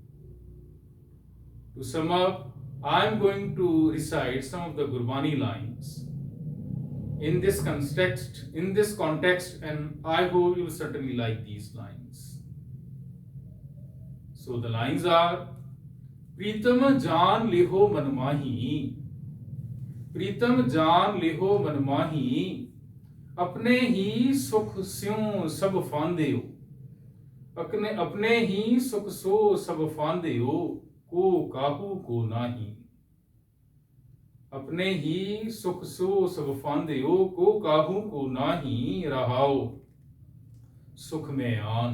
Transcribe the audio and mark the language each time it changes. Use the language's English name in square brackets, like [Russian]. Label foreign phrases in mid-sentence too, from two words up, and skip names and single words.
[English] To sum up, I am going to recite some of the Gurbani lines in this context, and I hope you will certainly like these lines. So the lines are: [Punjabi] ਪ੍ਰੀਤਮ ਜਾਨ ਲੇਹੋ ਮਨਮਾਹੀ, ਪ੍ਰੀਤਮ ਜਾਨ ਲੇਹੋ ਮਨਮਾਹੀ, Pritam jaan leho manmahi, ਅਪਨੇ ਹੀ ਸੁਖ ਸਿਓਂ ਸਭ ਫਾਂਦੇ ਹੋ, ਅਪਨੇ ਹੀ ਸੁਖ ਸੋ ਸਭ ਫਾਂਦੇ ਹੋ, ਕੋ ਕਾਹੂ ਕੋ ਨਾਹੀ। ਅਪਨੇ ਹੀ ਸੁਖ ਸੋ ਸਭ ਫਾਂਦੇ ਹੋ, ਕੋ ਕਾਹੂ ਕੋ ਨਾਹੀ ਰਹਾਓ ਸੁਖ ਮੇਂ ਆਨ।